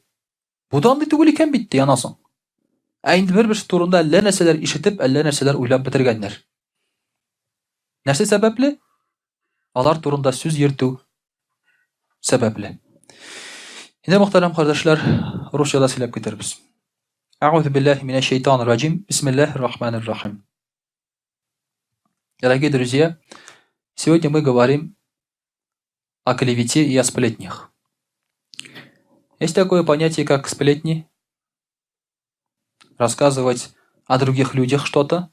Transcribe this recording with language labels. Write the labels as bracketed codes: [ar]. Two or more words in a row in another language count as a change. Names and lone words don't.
[tt] Бу да андый түгел икән бит ди анасың. Ә инде бер-берсе турында әллә нәрсәләр ишетеп, әллә нәрсәләр уйлап бетергәннәр. Нәрсә сәбәпле? Алар турында сүз йөртү сәбәпле. Инде мөхтәрәм кардәшләр, русчада сөйләп китербез. [ar] أعوذ بالله من الشيطان الرجيم. بسم الله الرحمن الرحيم. [ru] Дорогие друзья, сегодня мы говорим о клевете и о сплетнях. Есть такое понятие, как сплетни. Рассказывать о других людях что-то.